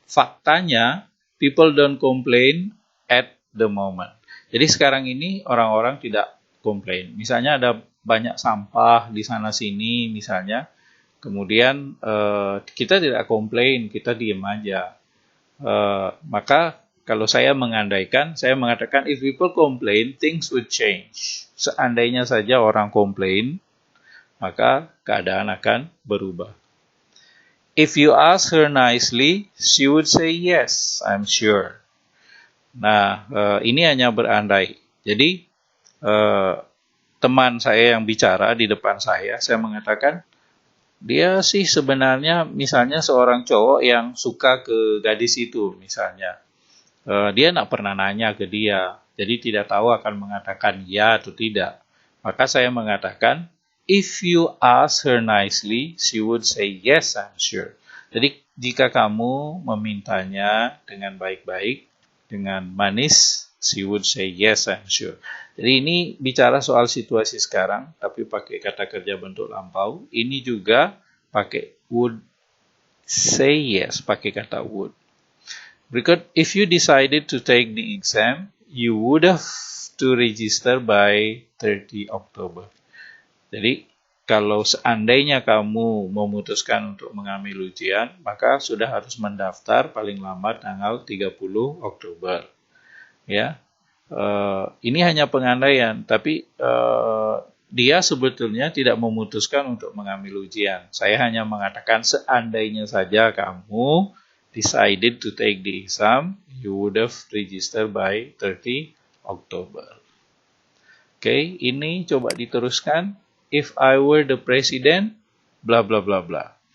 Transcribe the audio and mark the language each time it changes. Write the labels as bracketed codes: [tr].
[en] Faktanya, people don't complain at the moment. [id] Jadi sekarang ini orang-orang tidak komplain. Misalnya ada banyak sampah di sana-sini misalnya, kemudian kita tidak komplain, kita diam aja. Maka kalau saya mengandaikan, saya mengatakan [en] if people complain, things would change. [id] Seandainya saja orang komplain, maka keadaan akan berubah. [en] If you ask her nicely, she would say yes, I'm sure. [id] Nah, ini hanya berandai. Jadi, teman saya yang bicara di depan saya mengatakan, dia sih sebenarnya misalnya seorang cowok yang suka ke gadis itu misalnya. Dia tidak pernah nanya ke dia, jadi tidak tahu akan mengatakan ya atau tidak. Maka saya mengatakan, [en] if you ask her nicely, she would say yes, I'm sure. [id] Jadi jika kamu memintanya dengan baik-baik, dengan manis, [en] she would say yes, I'm sure. [id] Jadi ini bicara soal situasi sekarang, tapi pakai kata kerja bentuk lampau. Ini juga pakai [en] would say yes, [id] pakai kata would. [en] Berikut, if you decided to take the exam, you would have to register by 30 October. [id] Jadi, kalau seandainya kamu memutuskan untuk mengambil ujian, maka sudah harus mendaftar paling lambat tanggal 30 Oktober. Ya, ini hanya pengandaian, tapi dia sebetulnya tidak memutuskan untuk mengambil ujian. Saya hanya mengatakan seandainya saja kamu [en] decided to take the exam, you would have registered by 30 October. [id] Oke, ini coba diteruskan. [en] If I were the president, bla bla bla bla.